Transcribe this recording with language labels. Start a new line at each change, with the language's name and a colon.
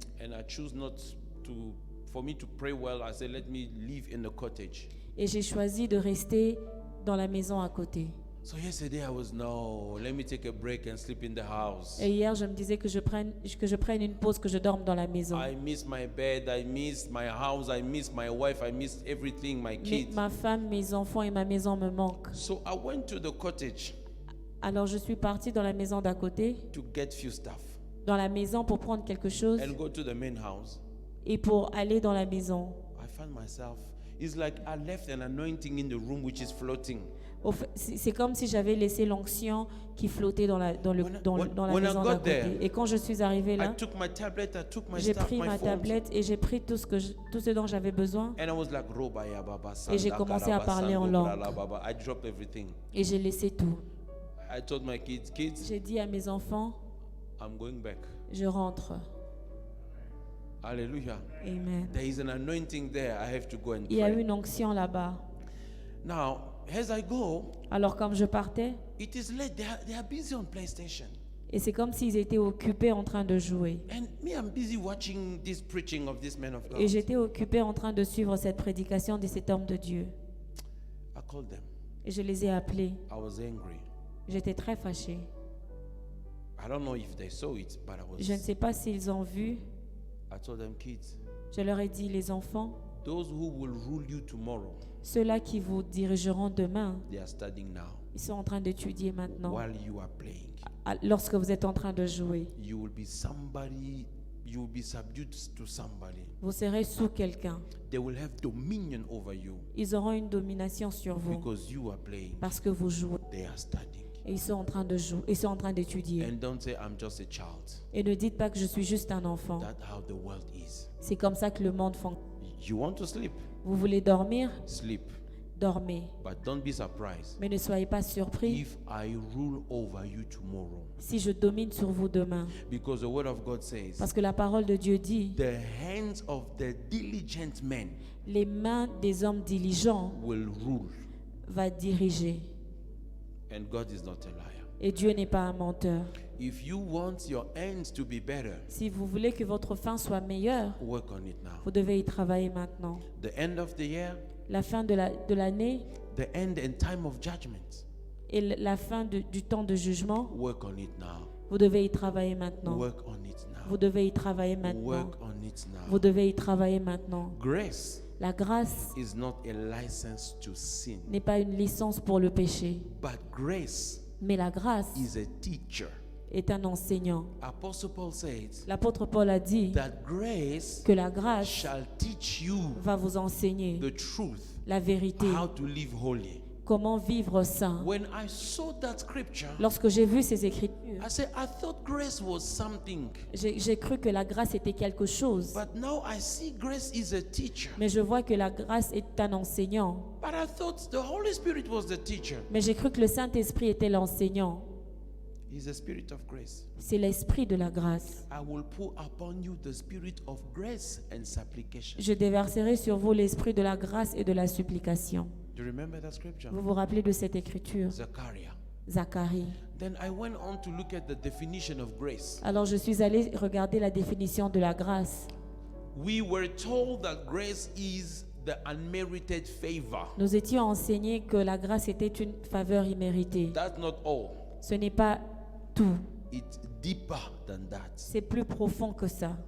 English: and I choose not to, for me to pray well, I said, let me live in the cottage.
French: et j'ai choisi de rester dans la maison à côté.
English: So yesterday I was, no, let me take a break and sleep in the house.
French: Et hier, je me disais que je prenne une pause, que je dorme dans la maison.
English: I miss my bed, I miss my house, I miss my wife, I miss everything, my
French: Mais
English: kids.
French: ma femme, mes enfants et ma maison me manquent.
English: So I went to the cottage
French: Alors je suis partie dans la maison d'à côté,
English: to get few stuff
French: dans la maison pour prendre quelque chose
English: and go to the main house.
French: et pour aller dans la maison.
English: I found myself, it's like I left an anointing in the room which is floating.
French: C'est comme si j'avais laissé l'onction qui flottait dans la
English: When I
French: maison d'à
English: got there,
French: côté. Et quand je suis arrivée
English: I
French: là,
English: took my tablet, I took my
French: j'ai
English: stuff,
French: pris
English: my
French: ma
English: phone,
French: tablette et j'ai pris tout ce dont j'avais besoin
English: and I was like, Robaya Baba,
French: et j'ai commencé à parler en langue.
English: Baba. I dropped everything.
French: Et j'ai laissé tout.
English: I told my kids,
French: J'ai dit à mes enfants,
English: I'm going back.
French: je rentre.
English: Hallelujah.
French: Amen.
English: There is an anointing there. I have to go and
French: Il y a
English: pray.
French: une onction là-bas.
English: Now, as I go,
French: Alors comme je partais,
English: it is late. They are busy on PlayStation.
French: Et c'est comme s'ils étaient occupés en train de jouer.
English: And me, I'm busy watching this preaching of this man of God.
French: Et j'étais occupée en train de suivre cette prédication de cet homme de Dieu.
English: I called them.
French: Et je les ai appelés.
English: I was angry.
French: J'étais très fâchée.
English: I don't know if they saw it, but
French: Je ne sais pas s'ils ont vu.
English: I told them, kids,
French: Je leur ai dit, les enfants,
English: those who will rule you tomorrow,
French: ceux-là qui vous dirigeront demain,
English: they are studying now.
French: ils sont en train d'étudier maintenant.
English: While you are playing,
French: Lorsque vous êtes en train de jouer,
English: you will be somebody, you will be subdued to somebody.
French: vous serez sous quelqu'un.
English: They will have dominion over you
French: Ils auront une domination sur vous
English: because you are playing.
French: parce que vous jouez.
English: They are studying.
French: Et ils sont en train de jouer, ils sont en train d'étudier.
English: And don't say, I'm just a child.
French: Et ne dites pas que je suis juste un enfant.
English: That's how the world is.
French: C'est comme ça que le monde fonctionne.
English: You want to sleep?
French: Vous voulez dormir?
English: Sleep.
French: Dormez.
English: But don't be surprised
French: Mais ne soyez pas surpris
English: if I rule over you tomorrow.
French: si je domine sur vous demain.
English: Because the word of God says,
French: Parce que la parole de Dieu dit,
English: the hands of the diligent men
French: les mains des hommes diligents
English: will rule.
French: va diriger.
English: And God is not a liar.
French: Et Dieu n'est pas un menteur.
English: If you want your ends to be better,
French: Si vous voulez que votre fin soit meilleure,
English: work on it now.
French: vous devez y travailler maintenant.
English: The end of the year,
French: La fin de l'année
English: the end and time of judgment,
French: et la fin du temps de jugement,
English: work on it now.
French: vous devez y travailler maintenant.
English: Work on it
French: Vous
English: now.
French: devez y travailler maintenant.
English: Work on it
French: Vous
English: now.
French: devez y travailler maintenant.
English: Grace
French: La grâce
English: is not a license to sin,
French: n'est pas une licence pour le péché,
English: but grace
French: mais la grâce
English: is a teacher.
French: est un enseignant.
English: Apostle Paul says
French: L'apôtre Paul a dit
English: that grace
French: que la grâce
English: shall teach you
French: va vous enseigner
English: the truth,
French: la vérité,
English: how to live holy.
French: comment vivre saint.
English: When I saw that scripture,
French: Lorsque j'ai vu ces écritures,
English: I said, I thought grace was something,
French: j'ai cru que la grâce était quelque chose.
English: but now I see grace is a teacher.
French: Mais je vois que la grâce est un enseignant.
English: But I thought the Holy Spirit was the teacher.
French: Mais j'ai cru que le Saint-Esprit était l'enseignant.
English: He's the spirit of grace.
French: C'est l'esprit de la grâce.
English: I will pour upon you the spirit of grace and supplication.
French: Je déverserai sur vous l'esprit de la grâce et de la supplication.
English: Do you remember that scripture?
French: Vous vous rappelez de cette écriture?
English: Zechariah.
French: Zacharie.
English: Then I went on to look at the definition of grace.
French: Alors je suis allée regarder la définition de la grâce.
English: We were told that grace is the unmerited favor.
French: Nous étions enseignés que la grâce était une faveur imméritée.
English: That's not all.
French: Ce n'est pas tout.
English: It's deeper than that.
French: C'est plus profond que ça.